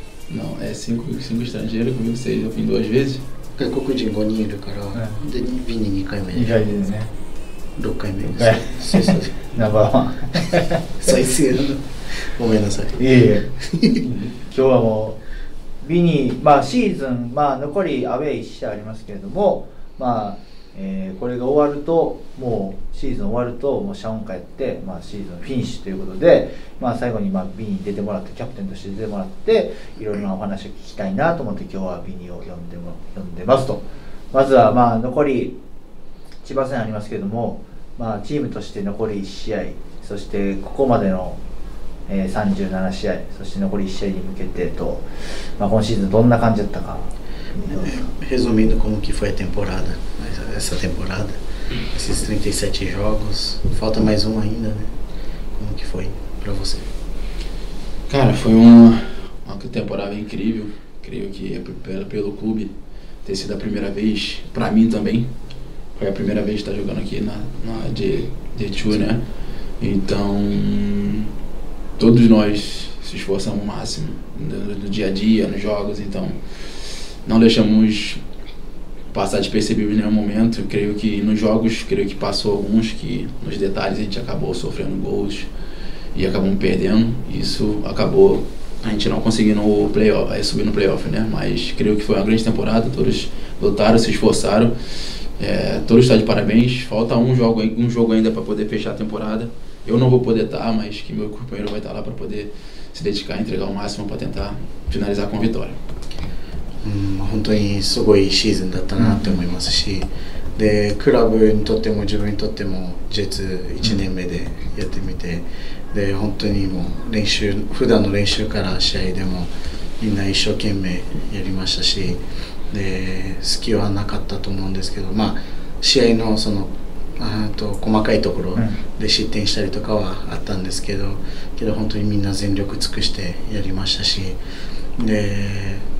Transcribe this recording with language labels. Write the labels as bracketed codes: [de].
[pt] Não, é 5 estrangeiros, comigo 6. Eu vim 2 vezes. [ja] 外国人5人いるから、でビニ2回目で。 2回ですね。 6回目です。そう。ナンバーワン。再生の。ごめんなさい。いえいえ。今日はもうビニシーズン残りアウェー1試合ありますけれども、これが終わるともうシーズン終わるともう謝恩会やって、シーズンフィニッシュということで、最後にビニに出てもらってキャプテンとして出てもらっていろいろなお話を聞きたいなと思って今日はビニを呼んでますと。まずは残り千葉戦ありますけれども、チームとして残り1試合、そしてここまでの37試合、そして残り1試合に向けてと、今シーズンどんな感じだったか。 [pt] Resumindo como que foi a temporada, essa temporada, esses 37 jogos, falta mais um ainda, né? Como que foi pra você? Cara, foi uma temporada incrível. Creio que pelo clube ter sido a primeira vez, pra mim também, foi a primeira vez de estar jogando aqui na D2, né? Então, todos nós se esforçamos o máximo no dia a dia, nos jogos, então não deixamos passar despercebido em nenhum momento. Eu creio que nos jogos, passou alguns que nos detalhes a gente acabou sofrendo gols e acabamos perdendo. Isso acabou a gente não conseguindo subir no playoff, né? Mas creio que foi uma grande temporada, todos lutaram, se esforçaram. Todos estão de parabéns. Falta um jogo ainda para poder fechar a temporada. Eu não vou poder estar, mas que meu companheiro vai estar lá para poder se dedicar, entregar o máximo para tentar finalizar com vitória. [ja] 本当にすごいシーズンだったなって思いますし、でクラブにとっても自分にとっても J2 1年目でやってみて、で本当にもう普段の練習から試合でもみんな一生懸命やりましたし、で隙はなかったと思うんですけど、試合のその細かいところで失点したりとかはあったんですけど本当にみんな全力尽くしてやりましたし、で